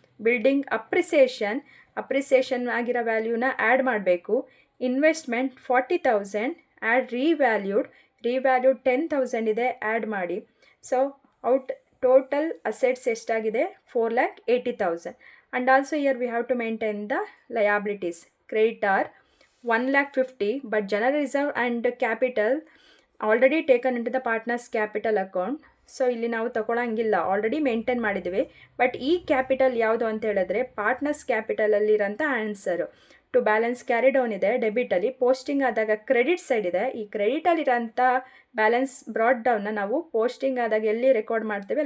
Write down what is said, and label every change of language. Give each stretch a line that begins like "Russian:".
English: building appreciation
Kannada: ಆಗಿರೋ ವ್ಯಾಲ್ಯೂನ add ಮಾಡಬೇಕು.
English: Investment 40,000 add revalued 10,000 ಇದೆ, add ಮಾಡಿ. So total assets
Kannada: ಎಷ್ಟಾಗಿದೆ?
English: 4,80,000. And also year we have to maintain the liabilities. Creditor 1,50,000 but general reserve and capital already taken into the partners capital account.
Kannada: So ಇಲ್ಲಿ ನಾವು ತಗೊಳ್ಳೋಂಗಿಲ್ಲ, already maintain ಮಾಡಿದ್ದೀವಿ. But ಈ capital ಯಾವುದು ಅಂತ ಹೇಳಿದ್ರೆ partners ಕ್ಯಾಪಿಟಲಲ್ಲಿರೋಂಥ answer.
English: to balance carry down
Kannada: ಇದೆ ಡೆಬಿಟಲ್ಲಿ,
English: Posting ಆದಾಗ credit side ಇದೆ.
Kannada: ಈ ಕ್ರೆಡಿಟಲ್ಲಿರೋಂಥ ಬ್ಯಾಲೆನ್ಸ್ ಬ್ರಾಡ್ ಡೌನ್ನ ನಾವು ಪೋಸ್ಟಿಂಗ್ ಆದಾಗ ಎಲ್ಲಿ ರೆಕಾರ್ಡ್ ಮಾಡ್ತೇವೆ?